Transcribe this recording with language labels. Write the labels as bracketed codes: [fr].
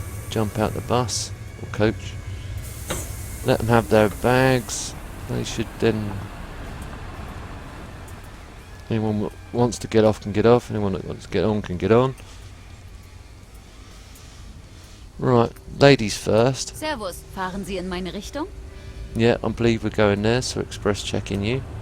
[en] Jump out the bus or coach. Let them have their bags. They should then... Anyone that wants to get off can get off. Anyone that wants to get on can get on. Right, ladies first. [de] Servus, fahren Sie in meine Richtung? [en] Yeah, I believe we're going there, so express checking you.